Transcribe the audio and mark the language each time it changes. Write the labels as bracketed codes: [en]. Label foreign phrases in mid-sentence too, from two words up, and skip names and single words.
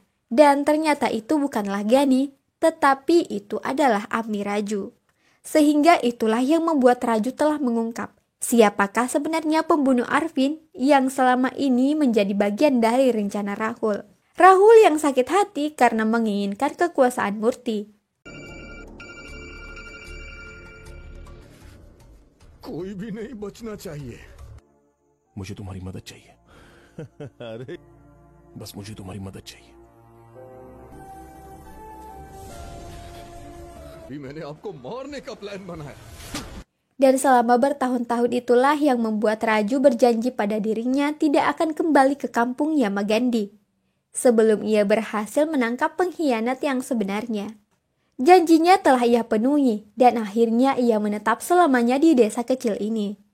[id] Dan ternyata itu bukanlah Ghani, tetapi itu adalah Amir Raju. Sehingga itulah yang membuat Raju telah mengungkap siapakah sebenarnya pembunuh Arvin yang selama ini menjadi bagian dari rencana Rahul. Rahul yang sakit hati karena menginginkan kekuasaan Murti. [hi] कोई भी नहीं बचना चाहिए। मुझे तुम्हारी मदद चाहिए। अरे बस मुझे तुम्हारी मदद चाहिए। अभी मैंने आपको मारने का प्लान बनाया। [id] Dan selama bertahun-tahun itulah yang membuat Raju berjanji pada dirinya tidak akan kembali ke kampung Yamagandhi sebelum ia berhasil menangkap pengkhianat yang sebenarnya. Janjinya telah ia penuhi dan akhirnya ia menetap selamanya di desa kecil ini.